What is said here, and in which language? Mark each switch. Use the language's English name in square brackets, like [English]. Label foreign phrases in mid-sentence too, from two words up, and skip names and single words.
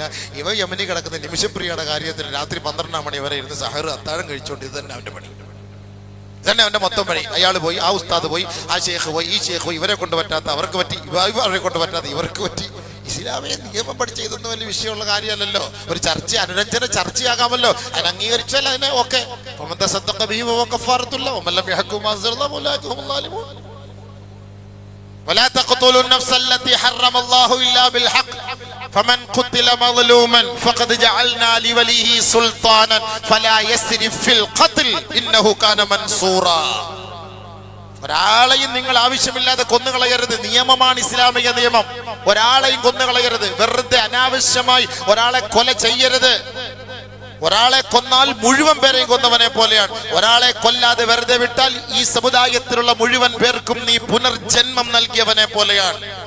[Malayalam] ഇവ യമനി കിടക്കുന്ന നിമിഷപ്രിയയുടെ കാര്യത്തിൽ രാത്രി 12 മണി വരെ ഇരുന്ന് സഹർ അത്താഴം കഴിച്ചുകൊണ്ട് ഇത് തന്നെ അവൻ്റെ പണി, ഇതന്നെ അവൻ്റെ മൊത്തം പണി. അയാൾ പോയി, ആ ഉസ്താദ് പോയി, ആ ഷേഖ് പോയി, ഈ ഷേഖ് പോയി, ഇവരെ കൊണ്ട് പറ്റാത്ത അവർക്ക് പറ്റി, അവരെ കൊണ്ട് പറ്റാത്ത ഇവർക്ക് പറ്റി. ഇസ്ലാമിക നിയമം പഠിച്ച ഇതൊന്നും വലിയ വിഷയമുള്ള കാര്യമല്ലല്ലോ. ഒരു ചർച്ച, അനുരഞ്ജന ചർച്ചയാകാമല്ലോ. അതിന് അംഗീകരിച്ചാൽ അതിനെ ഓക്കെ. [Arabic] ولا تقتلوا النفس التي حرم الله إلا بالحق فمن قتل مظلوما فقد جعلنا لوليه سلطانا فلا يسرف في القتل إنه كان منصورا. [Malayalam] ഒരാളെയും നിങ്ങൾ ആവശ്യമില്ലാതെ കൊന്നുകളയരുത്. നിയമമാണ് ഇസ്ലാമിക നിയമം. ഒരാളെയും കൊന്നുകളയരുത്. വെറുതെ അനാവശ്യമായി ഒരാളെ കൊല ചെയ്യരുത്. ഒരാളെ കൊന്നാൽ മുഴുവൻ പേരെയും കൊന്നവനെ പോലെയാണ്. ഒരാളെ കൊല്ലാതെ വെറുതെ വിട്ടാൽ ഈ സമുദായത്തിലുള്ള മുഴുവൻ പേർക്കും നീ പുനർജന്മം നൽകിയവനെ പോലെയാണ്.